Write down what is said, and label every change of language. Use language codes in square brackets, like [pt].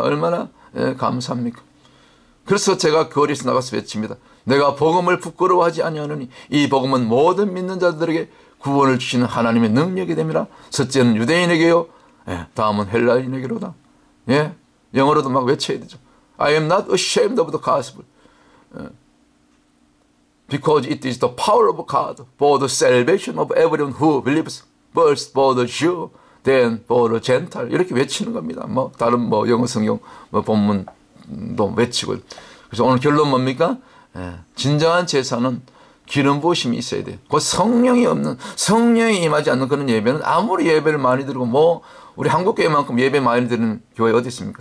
[ko] 얼마나 감사합니까? 그래서 제가 거리에서 나가서 외칩니다. 내가 복음을 부끄러워하지 아니하노니 이 복음은 모든 믿는 자들에게 구원을 주시는 하나님의 능력이 됨이라. 첫째는 유대인에게요. 다음은 헬라인에게로다. 영어로도 막 외쳐야 되죠. [en] I am not ashamed of the gospel. Because it is the power of God for the salvation of everyone who believes. First for the Jew, then for the Gentile. [ko] 이렇게 외치는 겁니다. 뭐 다른 뭐 영어 성경 본문도 외치고. 그래서 오늘 결론 뭡니까? 진정한 제사는 기름 부으심이 있어야 돼요. 그 성령이 임하지 않는 그런 예배는 아무리 예배를 많이 드리고 뭐 우리 한국 교회만큼 예배 많이 드리는 교회 어디 있습니까?